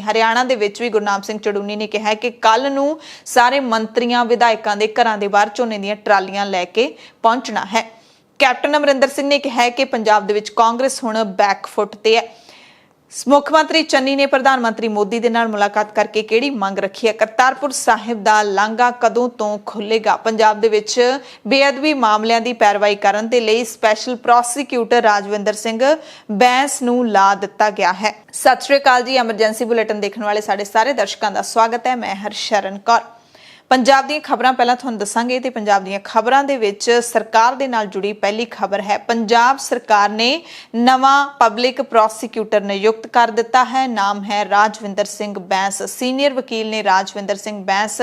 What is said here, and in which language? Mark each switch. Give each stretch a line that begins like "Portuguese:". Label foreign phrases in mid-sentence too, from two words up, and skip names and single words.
Punjabi: ਹਰਿਆਣਾ ਦੇ ਵਿੱਚ ਭੀ ਗੁਰਨਾਮ ਸਿੰਘ ਚੜੂਨੀ ਨੇ ਕਿਹਾ ਕਿ ਕੱਲ੍ਹ ਨੂੰ ਸਾਰੇ ਮੰਤਰੀਆਂ ਵਿਧਾਇਕਾਂ ਦੇ ਘਰਾਂ ਦੇ ਬਾਹਰ ਝੋਨੇ ਦੀਆਂ ਟਰਾਲੀਆਂ ਲੈਕੇ ਪਹੁੰਚਣਾ ਹੈ। ਕੈਪਟਨ ਅਮਰਿੰਦਰ ਸਿੰਘ ਨੇ ਕਿਹਾ ਕਿ ਪੰਜਾਬ ਦੇ ਵਿੱਚ ਕਾਂਗਰਸ ਹੁਣ ਬੈਕਫੁੱਟ ਤੇ ਹੈ। ਮੁੱਖਮੰਤਰੀ ਚੰਨੀ ਨੇ ਪ੍ਰਧਾਨਮੰਤਰੀ ਮੋਦੀ ਦੇ ਨਾਲ ਮੁਲਾਕਾਤ ਕਰਕੇ ਕਿਹੜੀ ਮੰਗ ਰੱਖੀ ਹੈ? ਕਰਤਾਰਪੁਰ ਸਾਹਿਬ ਦਾ ਲਾਂਘਾ ਕਦੋਂ ਤੋ ਖੁੱਲ੍ਹੇਗਾ? ਪੰਜਾਬ ਦੇ ਵਿੱਚ ਬੇਅਦਬੀ ਮਾਮਲਿਆਂ ਦੀ ਪੈਰਵਾਈ ਕਰਨ ਦੇ ਲਈ
English: special prosecutor
Punjabi: ਰਾਜਵਿੰਦਰ ਸਿੰਘ ਬੈਂਸ ਨੂੰ ਲਾ ਦਿੱਤਾ ਗਿਆ ਹੈ। ਸਤ ਸ੍ਰੀ ਅਕਾਲ ਜੀ,
English: emergency bulletin
Hindi: देखने वाले
Punjabi: ਸਾਡੇ ਸਾਰੇ
Hindi: दर्शकों का स्वागत है। मैं हरशरण कौर।
Punjabi: ਪੰਜਾਬ ਦੀ ਖ਼ਬਰਾਂ ਪਹਿਲਾਂ ਤੁਹਾਨੂੰ ਦੱਸਾਂਗੇ ਤੇ ਪੰਜਾਬ ਦੀ ਖ਼ਬਰਾਂ ਦੇ ਵਿੱਚ ਸਰਕਾਰ ਦੇ ਨਾਲ ਜੁੜੀ ਪਹਿਲੀ ਖ਼ਬਰ ਹੈ। ਪੰਜਾਬ ਸਰਕਾਰ ਨੇ ਨਵਾ
English: public prosecutor
Punjabi: ਨਿਯੁਕਤ ਕਰ ਦਿੱਤਾ ਹੈ। ਨਾਮ ਹੈ ਰਾਜਵਿੰਦਰ ਸਿੰਘ ਬੈਂਸ। ਸੀਨੀਅਰ ਵਕੀਲ ਨੇ ਰਾਜਵਿੰਦਰ ਸਿੰਘ ਬੈਂਸ।